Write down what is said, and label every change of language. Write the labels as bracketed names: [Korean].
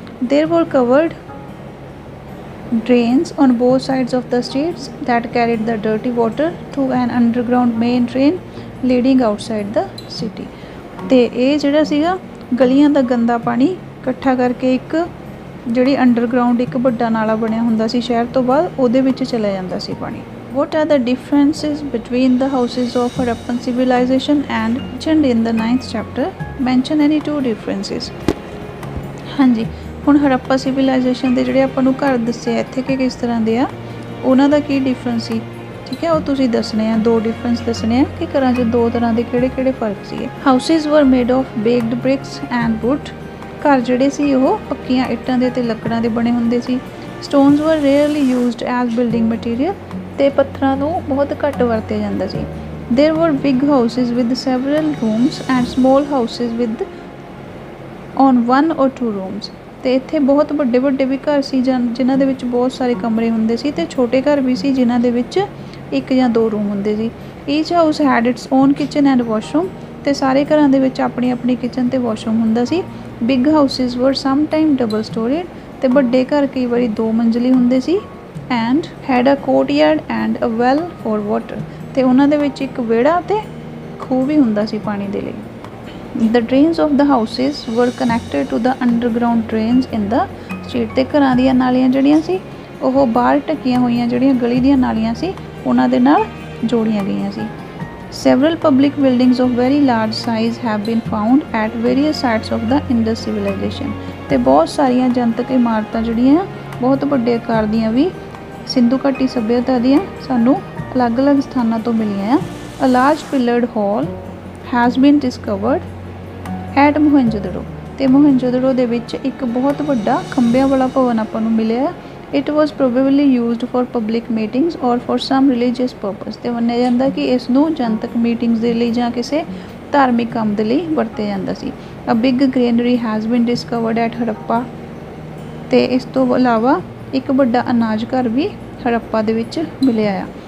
[English] There were covered drains on both sides of the streets that carried the dirty water through an underground main drain leading outside the city। [Punjabi] ਤੇ ਇਹ ਜਿਹੜਾ ਸੀਗਾ ਗਲੀਆਂ ਦਾ ਗੰਦਾ ਪਾਣੀ ਇਕੱਠਾ ਕਰਕੇ ਇੱਕ ਜਿਹੜੀ ਅੰਡਰਗਰਾਊਂਡ ਇੱਕ ਵੱਡਾ ਨਾਲਾ ਬਣਿਆ ਹੁੰਦਾ ਸੀ ਸ਼ਹਿਰ ਤੋਂ ਬਾਅਦ, ਉਹਦੇ ਵਿੱਚ ਚਲਾ ਜਾਂਦਾ ਸੀ ਪਾਣੀ। [English] What are the differences between the houses of Harappan civilization and mentioned in the 9th chapter? Mention any 2 differences। [Punjabi] ਹਾਂਜੀ, ਹੁਣ ਹੜੱਪਾ ਸਿਵਿਲਾਈਜੇਸ਼ਨ ਦੇ ਜਿਹੜੇ ਆਪਾਂ ਨੂੰ ਘਰ ਦੱਸੇ ਇੱਥੇ ਕਿ ਕਿਸ ਤਰ੍ਹਾਂ ਦੇ ਆ, ਉਹਨਾਂ ਦਾ ਕੀ ਡਿਫਰੈਂਸ ਸੀ, ਠੀਕ ਹੈ, ਉਹ ਤੁਸੀਂ ਦੱਸਣੇ ਆ। 2 ਡਿਫਰੈਂਸ ਦੱਸਣੇ ਆ ਕਿ ਘਰਾਂ 'ਚ 2 ਤਰ੍ਹਾਂ ਦੇ ਕਿਹੜੇ ਫਰਕ ਸੀਗੇ। [English] Houses were made of baked bricks and wood. [Punjabi] ਘਰ ਜਿਹੜੇ ਸੀ ਉਹ ਪੱਕੀਆਂ ਇੱਟਾਂ ਦੇ ਅਤੇ ਲੱਕੜਾਂ ਦੇ ਬਣੇ ਹੁੰਦੇ ਸੀ। [English] Stones were rarely used as building material. [Punjabi] ਤੇ ਪੱਥਰਾਂ ਨੂੰ ਬਹੁਤ ਘੱਟ ਵਰਤਿਆ ਜਾਂਦਾ ਸੀ। [English] There were big houses with several rooms and small houses with on 1 or 2 rooms. [Punjabi] ਤੇ ਇੱਥੇ ਬਹੁਤ ਵੱਡੇ ਵੀ ਘਰ ਸੀ ਜਿਨ੍ਹਾਂ ਦੇ ਵਿੱਚ ਬਹੁਤ ਸਾਰੇ ਕਮਰੇ ਹੁੰਦੇ ਸੀ, ਤੇ ਛੋਟੇ ਘਰ ਵੀ ਸੀ ਜਿਨ੍ਹਾਂ ਦੇ ਵਿੱਚ 1 ਜਾਂ 2 ਰੂਮ ਹੁੰਦੇ ਸੀ। [English] Each house had its own kitchen and washroom. [Punjabi] ਤੇ ਸਾਰੇ ਘਰਾਂ ਦੇ ਵਿੱਚ ਆਪਣੀ ਕਿਚਨ ਤੇ ਵਾਸ਼ਰੂਮ ਹੁੰਦਾ ਸੀ। [English] Big houses were some time double storied. [Punjabi] ਤੇ ਵੱਡੇ ਘਰ ਕਈ ਵਾਰੀ 2 ਮੰਜ਼ਲੀ ਹੁੰਦੇ ਸੀ। [English] And had a courtyard and a well for water. [Punjabi] ਤੇ ਉਹਨਾਂ ਦੇ ਵਿੱਚ ਇੱਕ ਵਿਹੜਾ ਤੇ ਖੂਹ ਵੀ ਹੁੰਦਾ ਸੀ ਪਾਣੀ ਦੇ ਲਈ। [English] The drains of the houses were connected to the underground drains in the street। [Punjabi] ਤੇ ਘਰਾਂ ਦੀਆਂ ਨਾਲੀਆਂ ਜਿਹੜੀਆਂ ਸੀ ਉਹ ਬਾਹਰ ਢੱਕੀਆਂ ਹੋਈਆਂ ਜਿਹੜੀਆਂ ਗਲੀ ਦੀਆਂ ਨਾਲੀਆਂ ਸੀ ਉਹਨਾਂ ਦੇ ਨਾਲ ਜੋੜੀਆਂ ਗਈਆਂ ਸੀ। [English] Several public buildings of very large size have been found at various sites of the Indus civilization। [Punjabi] ਤੇ ਬਹੁਤ ਸਾਰੀਆਂ ਜਨਤਕ ਇਮਾਰਤਾਂ ਜਿਹੜੀਆਂ ਬਹੁਤ ਵੱਡੇ ਆਕਾਰ ਦੀਆਂ ਵੀ ਸਿੰਧੂ ਘਾਟੀ ਸੱਭਿਅਤਾ ਦੀਆਂ ਸਾਨੂੰ ਅਲੱਗ-ਅਲੱਗ ਸਥਾਨਾਂ ਤੋਂ ਮਿਲੀਆਂ ਆ। [English] A large pillared hall has been discovered at Mohenjodaro. [Hindi] तो [Punjabi] मोहनजोदड़ो ਦੇ ਵਿੱਚ ਇੱਕ ਬਹੁਤ ਵੱਡਾ ਖੰਭਿਆਂ ਵਾਲਾ ਭਵਨ ਆਪਾਂ ਨੂੰ ਮਿਲਿਆ। [English] It was probably used for public meetings or for some religious purpose. [Punjabi] ਤੇ ਮੰਨਿਆ ਜਾਂਦਾ ਕਿ ਇਸ ਨੂੰ ਜਨਤਕ ਮੀਟਿੰਗਸ ਦੇ ਲਈ ਜਾਂ ਕਿਸੇ ਧਾਰਮਿਕ ਕੰਮ ਦੇ ਲਈ ਵਰਤਿਆ ਜਾਂਦਾ ਸੀ। [English] A big granary has been discovered at Harappa. [Punjabi] ਤੇ ਇਸ ਤੋਂ ਇਲਾਵਾ ਇੱਕ ਵੱਡਾ ਅਨਾਜ ਘਰ ਵੀ ਹੜੱਪਾ ਦੇ ਵਿੱਚ ਮਿਲਿਆ ਆ।